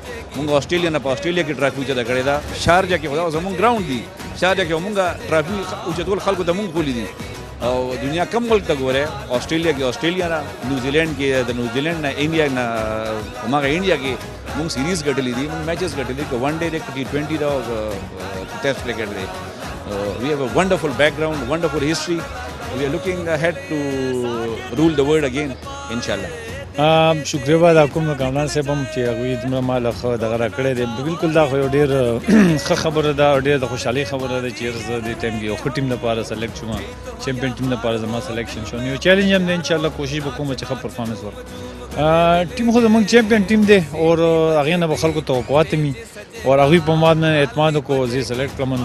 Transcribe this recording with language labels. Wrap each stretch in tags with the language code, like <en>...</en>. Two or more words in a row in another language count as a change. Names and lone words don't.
<ps>موږ آسټرالیا نه په آسټرالیا کې ټرافي اوچته کړې ده. شارجه کې خو زموږ ګراوند دی، شارجه کې موږ ټرافي اوچتول خلکو ته موږ کولی دي. او دنیا کم ملک ته ګوره، آسټرالیا کې آسټرالیا نه، نیوزیلینډ کې د نیوزیلینډ نه، انډیا نه هماغه انډیا کې موږ سیریز ګټلې دي، موږ میچز ګټلې دي.</ps> <en>one day</en> <ps>دی، T20 دا او</ps> <en>Test cricket</en> <ps>دی.</ps> <en>We have a wonderful background, wonderful history. We are looking ahead to rule the world again, inshallah.</en> <ps>شکریہ ادا کوم کامران صاحب هم چې هغوی دومره مال خو دغه راکړی دی. بالکل دا خو یو ډېر ښه خبره ده او ډېر د خوشحالۍ خبره ده چې زه دې ټایم کې یو ښه ټیم لپاره سلیکټ شوم،</ps> <en>champion team</en> <ps>لپاره زما سلیکشن شو. یو چیلنج هم دی، انشاءالله کوشش به کوم چې ښه پرفارمنس ورکړم. ټیم خو زموږ</ps> <en>champion team</en> <ps>دی او هغې نه به خلکو توقعات مي او هغوی په ما باندې اعتماد وکړو، زه یې سلیکټ کړم.</ps>